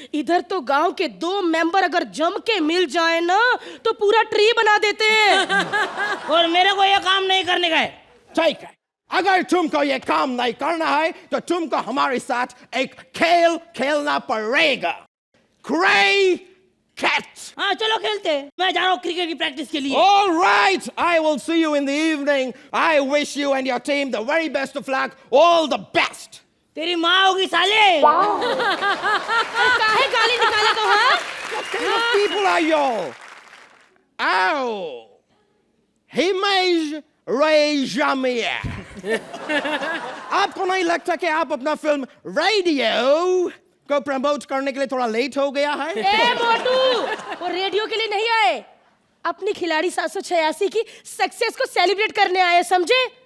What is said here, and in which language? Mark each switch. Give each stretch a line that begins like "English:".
Hindi: इधर तो गांव के 2 मेंबर अगर जम के मिल जाए ना तो पूरा ट्री बना देते हैं। और मेरे को ये काम नहीं करने का है। ठीक है, अगर तुमको ये काम नहीं करना है तो तुमको हमारे साथ एक खेल खेलना पड़ेगा, क्रिकेट। हाँ चलो खेलते हैं। मैं जा रहा हूँ क्रिकेट की प्रैक्टिस के लिए।
English: All right, I will see you in the evening. I wish you and your team the very best of luck. All the best.
Hindi: तेरी माँ होगी साले। काहे गाली निकाला तो? हाँ,
English: What kind of people are you?
Hindi: Oh, Himesh Reshammiya. आपको नहीं लगता कि आप अपना फिल्म रेडियो को प्रमोट करने के लिए थोड़ा लेट हो गया है? ए मोटू, वो रेडियो के लिए नहीं आए, अपनी खिलाड़ी 786 की सक्सेस को सेलिब्रेट करने आए, समझे?